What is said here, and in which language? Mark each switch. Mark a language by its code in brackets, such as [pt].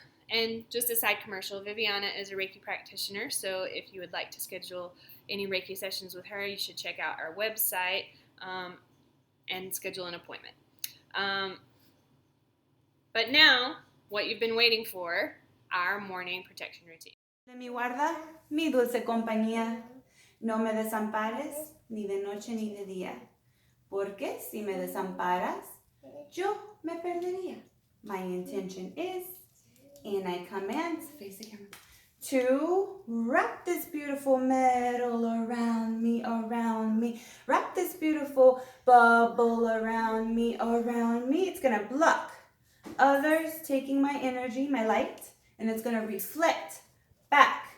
[en] And just a side commercial, Viviana is a Reiki practitioner, so if you would like to schedule any Reiki sessions with her, you should check out our website and schedule an appointment. But now, what you've been waiting for, our morning protection routine. [es] De mi guarda, mi dulce compañía, no me desampares ni de noche ni de día, porque si me desamparas, yo me perdería. [en] My intention is, and I command, face the camera, to wrap this beautiful metal around me. Wrap this beautiful bubble around me. It's gonna block others taking my energy, my light, and it's gonna reflect back.